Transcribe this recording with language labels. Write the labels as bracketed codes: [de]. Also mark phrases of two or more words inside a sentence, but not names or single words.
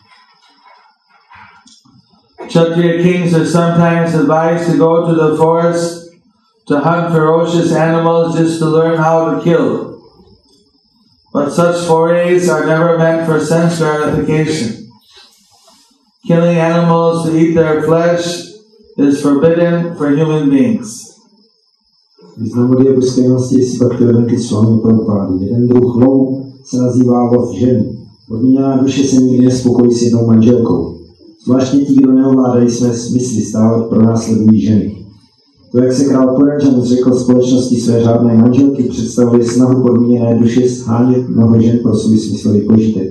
[en] Kshatriya kings are sometimes advised to go to the forest to hunt ferocious animals just to learn how to kill. But such forays are never meant for sense gratification. Killing animals to eat their flesh is forbidden for human beings. [cs] Významuje božstevnosti si Bhaktivedanta Swami Prabhupada. Jeden druh lov se nazývá lov žen. Podmíněná duše se nikdy nespokojí s jednou manželkou. Zvláště ti, kdo neovládají své smysly, stále pronásledují ženy. To, jak se král Puranjana zřekl společnosti své řádné manželky, představuje snahu podmíněné duše shánět mnoho žen pro svůj smyslový požitek.